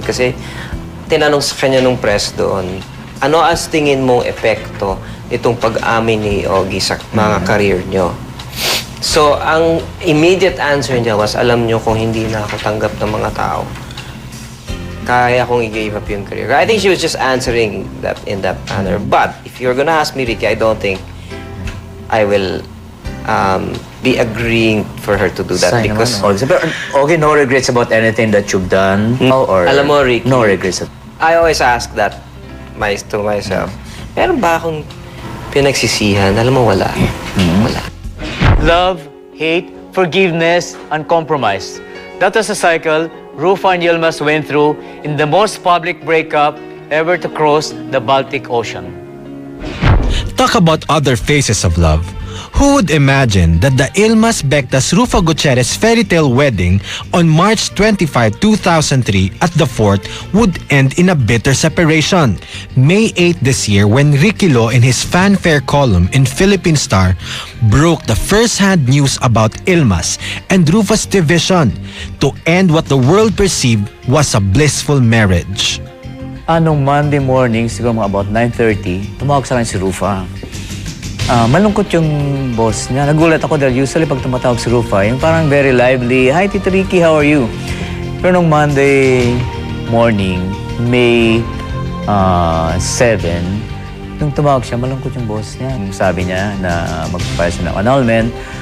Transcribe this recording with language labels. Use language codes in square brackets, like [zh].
[tl] Kasi tinanong sa kanya nung press doon, ano as tingin mong epekto itong pag-amin ni Ogie sa mga career nyo? So, ang [en] immediate answer [tl] niya was, alam nyo kung hindi na ako tanggap ng mga tao, kaya kong i-give up yung career. [en] I think she was just answering that in that manner. But, if you're gonna ask me, Ricky, I don't think I will be agreeing for her to do that [tl] Sayang [en] because [tl] naman, no? [en] Pero, okay, no regrets about anything that you've done? Or [tl] alam mo, Ricky, [en] no regrets? I always ask that to myself. [tl] Meron ba akong pinagsisihan? Alam mo, wala. Wala. [en] Love, hate, forgiveness, and compromise. That was a cycle Rufa and Yilmaz went through in the most public breakup ever to cross the Baltic Ocean. Talk about other faces of love. Who would imagine that the Ilmas Bectas Rufa Gutierrez fairy tale wedding on March 25, 2003 at the fort would end in a bitter separation? May 8 this year when Ricky Lo in his fanfare column in Philippine Star broke the first-hand news about Ilmas and Rufa's division to end what the world perceived was a blissful marriage. [tl] Anong Monday morning, siguro mga about 9:30, tumawag sa akin si Rufa. Malungkot yung boss niya. Nagulat ako dahil usually pag tumatawag si Rufa, yung parang [en] very lively, [tl] "Hi, Tito Ricky, [en] how are you?" [tl] Pero nung Monday morning, May 7, nung tumawag siya, malungkot yung boss niya. Sabi niya na mag-file siya ng annulment